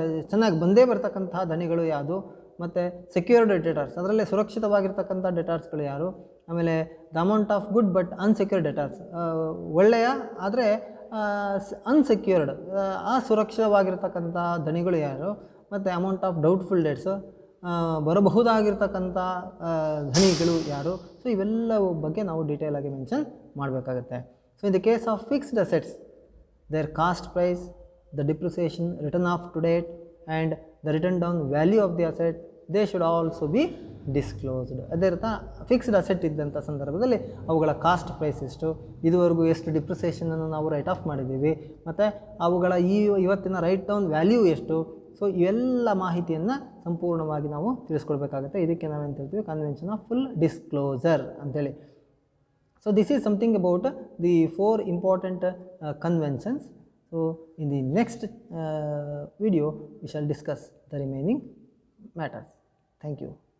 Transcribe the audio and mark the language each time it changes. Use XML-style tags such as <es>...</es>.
<kn>ಚೆನ್ನಾಗಿ ಬಂದೇ ಬರ್ತಕ್ಕಂತಹ ಧಣಿಗಳು ಯಾವುದು, ಮತ್ತು ಸೆಕ್ಯೂರ್ಡ್ ಡೆಟಾರ್ಸ್ ಅದರಲ್ಲೇ ಸುರಕ್ಷಿತವಾಗಿರ್ತಕ್ಕಂಥ ಡೆಟಾರ್ಸ್ಗಳು ಯಾರು, ಆಮೇಲೆ</kn> <en>the amount of good but unsecured debtors,</en> <kn>ಒಳ್ಳೆಯ ಆದರೆ ಅನ್ಸೆಕ್ಯೂರ್ಡ್ ಅಸುರಕ್ಷಿತವಾಗಿರ್ತಕ್ಕಂಥ ಧಣಿಗಳು ಯಾರು, ಮತ್ತು ಅಮೌಂಟ್ ಆಫ್ ಡೌಟ್ಫುಲ್ ಡೆಟ್ಸು ಬರಬಹುದಾಗಿರ್ತಕ್ಕಂಥ ಧಣಿಗಳು ಯಾರು. ಸೊ ಇವೆಲ್ಲವೂ ಬಗ್ಗೆ ನಾವು ಡೀಟೇಲಾಗಿ ಮೆನ್ಷನ್ ಮಾಡಬೇಕಾಗುತ್ತೆ.</kn> <en>So in the case of fixed assets, their cost price, the depreciation, written off to date, and the written down value of the asset, they should also be disclosed.</en> <kn>ಅದೇ ರೀತಿ fixed asset ಇದ್ದಂಥ ಸಂದರ್ಭದಲ್ಲಿ ಅವುಗಳ cost price ಎಷ್ಟು, ಇದುವರೆಗೂ ಎಷ್ಟು ಡಿಪ್ರಿಸಿಯೇಷನನ್ನು ನಾವು right of ಮಾಡಿದ್ದೀವಿ, ಮತ್ತು ಅವುಗಳ ಇವತ್ತಿನ ರೈಟ್ ಡೌನ್ ವ್ಯಾಲ್ಯೂ ಎಷ್ಟು. ಸೊ ಇವೆಲ್ಲ ಮಾಹಿತಿಯನ್ನು ಸಂಪೂರ್ಣವಾಗಿ ನಾವು ತಿಳಿಸ್ಕೊಡ್ಬೇಕಾಗುತ್ತೆ. ಇದಕ್ಕೆ ನಾವೇನು ಹೇಳ್ತೀವಿ, ಕನ್ವೆನ್ಷನ್ ಆಫ್ ಫುಲ್ ಡಿಸ್ಕ್ಲೋಸರ್ ಅಂತೇಳಿ.</kn> <en>So this is something about the 4 important conventions. So in the next video we shall discuss the remaining matters. Thank you.</en>